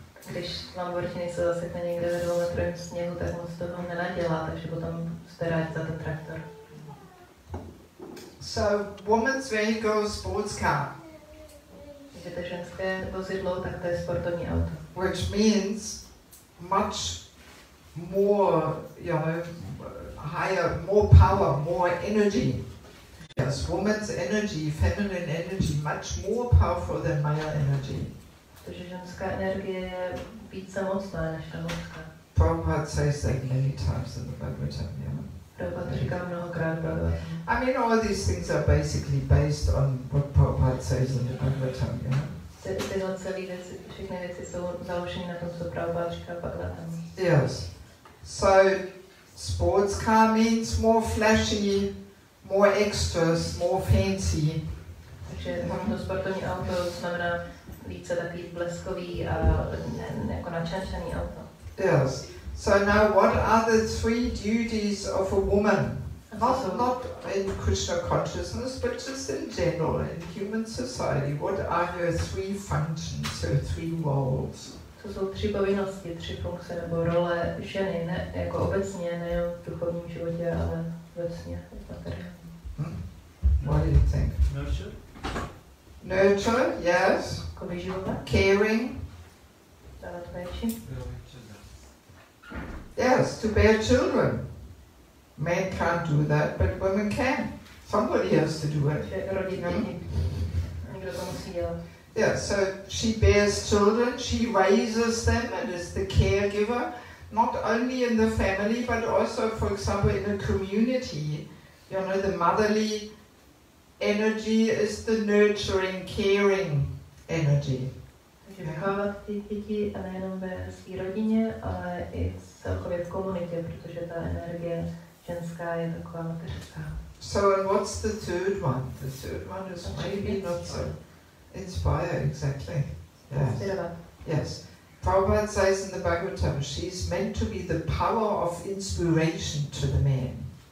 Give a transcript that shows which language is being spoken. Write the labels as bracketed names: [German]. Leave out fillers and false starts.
[Czech] Když Lamborghini se zasekne někde ve 2 metrovém sněhu, tak moc toho nenadělá, takže potom jste rádi za ten traktor. [English] So, woman's vehicle, sports car. [Czech] Takže to ženské vozidlo, tak to je sportovní auto. [English] Which means much more, you know, higher, more power, more energy. Yes, woman's energy, feminine energy, much more powerful than male energy. [Czech] Protože ženská energie je více mocná než ta mužská. [English] Prabhupada says that many times in the Bhagavatam, yeah. [Czech] Prabhupada to říká mnohokrát Bhagavatam. [English] I mean, all these things are basically based on what Prabhupada says in the Bhagavatam, yeah. [Czech] Tyhle celé věci, všechny věci jsou založeny na tom, co Prabhupada říká v Bhagavatam. [English] Yes. So, sports car means more flashy, more extras, more fancy. [Czech] Takže to sportovní auto znamená více takový bleskový a jako načerčený auto. [English] Yes. So now what are the 3 duties of a woman? Not in Krishna consciousness, but just in general, in human society. What are her 3 functions, her 3 roles? [Czech] To jsou 3 povinnosti, 3 funkce nebo role ženy, ne jako obecně, nejen v duchovním životě, ale obecně v materiálním. [English] What do you think? Nurture. Nurture, yes. [Czech] Jako vyživovat. [English] Caring. [Czech] Dávat péči. [English] Yes, to bear children. Men can't do that, but women can. Somebody has to do it. [Czech] Rodit děti. Někdo to musí dělat. [English] Yeah, so she bears children, she raises them and is the caregiver, not only in the family, but also, for example, in a community. You know, the motherly energy is the nurturing, caring energy. [Czech] Takže vychovávat ty děti a nejenom ve své rodině, ale i celkově v komunitě, protože ta energie ženská je taková mateřská. [English] So, and what's the third one? The third one is maybe not so inspire, exactly. Yes. Yes. Prabhupada says in the Bhagavatam, she's meant to be the power of inspiration to the man.